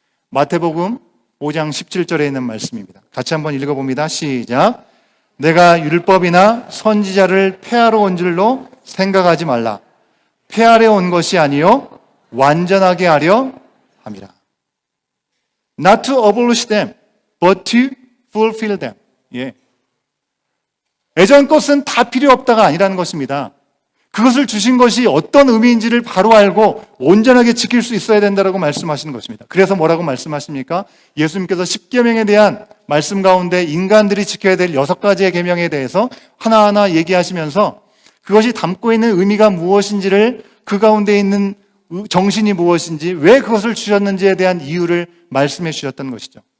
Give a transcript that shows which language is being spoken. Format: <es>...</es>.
<ko>마태복음 5장 17절에 있는 말씀입니다. 같이 한번 읽어봅니다. 시작. 내가 율법이나 선지자를 폐하러 온 줄로 생각하지 말라. 폐하려 온 것이 아니요 완전하게 하려 함이라.</ko> <en>Not to abolish them, but to fulfill them.</en> <ko>예전 것은 다 필요 없다가 아니라는 것입니다. 그것을 주신 것이 어떤 의미인지를 바로 알고 온전하게 지킬 수 있어야 된다고 말씀하시는 것입니다. 그래서 뭐라고 말씀하십니까? 예수님께서 십계명에 대한 말씀 가운데 인간들이 지켜야 될 6가지의 계명에 대해서 하나하나 얘기하시면서 그것이 담고 있는 의미가 무엇인지를, 그 가운데 있는 정신이 무엇인지, 왜 그것을 주셨는지에 대한 이유를 말씀해 주셨던 것이죠.</ko>